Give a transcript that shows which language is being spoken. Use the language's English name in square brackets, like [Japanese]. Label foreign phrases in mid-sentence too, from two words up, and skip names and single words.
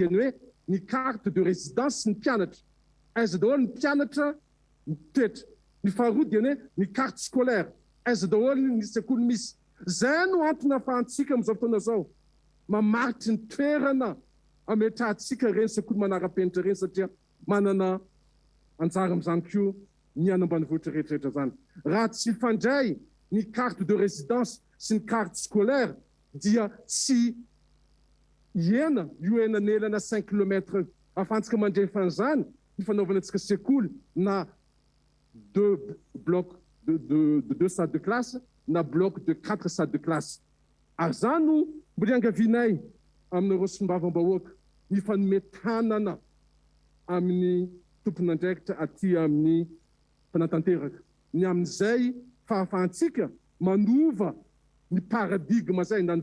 [Malagasy] ny hoe ny [French] carte de résidence [Malagasy] ny mpianatra aiza daholo ny mpianatra mitoetra ny faharoa dia ny hoe ny [French] carte scolaire [Malagasy] aiza daholo ny sekoly misy zay no antony ahafahantsika amin'izao fotoana zao mamaritry ny toerana ametrahantsika reny sekoly manara-penitra reny satria manana anjara amin'izany koa ny any ambanivohitra rehetrarehetra zany raha tsy fandray ny [French] carte de résidence [Malagasy] sy ny [French] carte scolaire [Malagasy] dia tsy iena io enanelana 5 kilometre ahafahantsika mandrefa an'izany ny fanaovanantsika sekoly na [French] deux blocs de 2 salles de classe [Malagasy] na [French] bloc de 4 salles de classe [Malagasy] ary zany no mbola angavianay aminareo sombavambahoaka ny fanometanana amin'ny tompon'andraikitra aty amin'ny fanatanteraka ny amin'izay fahafahantsika manova ny paradigme zay na ny